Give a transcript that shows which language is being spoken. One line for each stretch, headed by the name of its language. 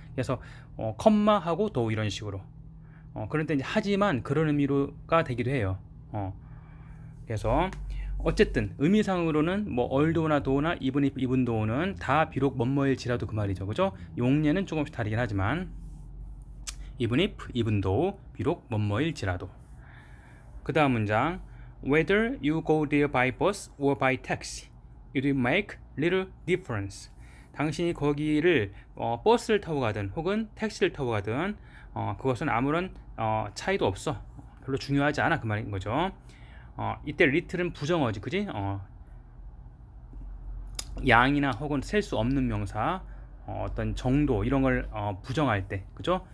Korean: 그래서 컴마하고 도 이런 식으로. 그럴 때 이제 하지만 그런 의미로가 되기도 해요. 그래서 어쨌든 의미상으로는 뭐 얼도나 도나 even if even though는 다 비록 뭐뭐일지라도 그 말이죠. 그죠? 용례는 조금씩 다르긴 하지만 even if, even though, 비록 뭐뭐일지라도. 그 다음 문장
English: Whether you go there by bus or by taxi, it will make little difference.
Korean: 당신이 거기를 버스를 타고 가든 혹은 택시를 타고 가든 그것은 아무런 차이도 없어. 별로 중요하지 않아 그 말인 거죠. 이때 little은 부정어지, 그지? 양이나 혹은 셀 수 없는 명사, 어떤 정도 이런 걸 부정할 때, 그죠?